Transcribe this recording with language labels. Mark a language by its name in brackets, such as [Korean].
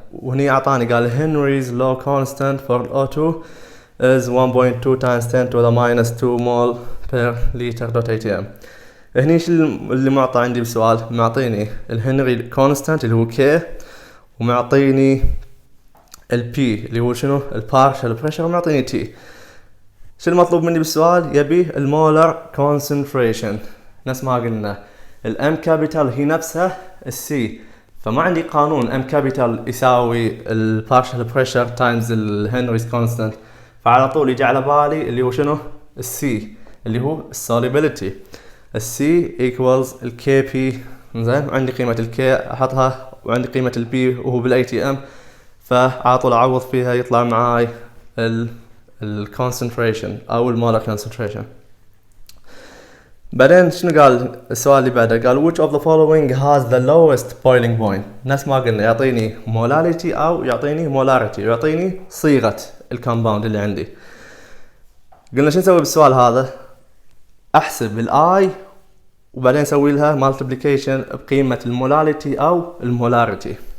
[Arabic] وهني اعطاني قال [English] Henry's law constant for O2 is 1.2 times 10 to the minus 2 mole per liter dot atm. [Arabic] هني شو اللي معطى عندي بالسؤال؟ معطيني الهنري كونستانت اللي هو K، ومعطيني البي اللي هو شنو؟ البارشل بريشر، ومعطيني تي. شو المطلوب مني بالسؤال؟ يبي المولر كونسنتريشن. نفس ما قلنا الام كابيتال هي نفسها السي، فما عندي قانون ام كابيتال يساوي البارشل بريشر تايمز الهنريز كونستانت، فعلى طول يجي على بالي اللي هو شنو؟ السي اللي هو السوليبيليتي. السي ايكوالز الكي بي، زين، وعندي قيمة الكي احطها وعندي قيمة البي وهو بالاي تي ام، فعلى طول اعوض فيها يطلع معاي الكونسنتريشن او المولر كونسنتريشن. بعدين شنو قال السؤال اللي بعده؟ قال [English] which of the following has the lowest boiling point. [Arabic] نفس ما قلنا يعطيني molality او يعطيني molarity، يعطيني صيغة الكومباوند اللي عندي. قلنا شو نسوي بالسؤال هذا؟ احسب الاي وبعدين اسوي لها مالتيبليكيشن بقيمة المولاليتي او المولاريتي.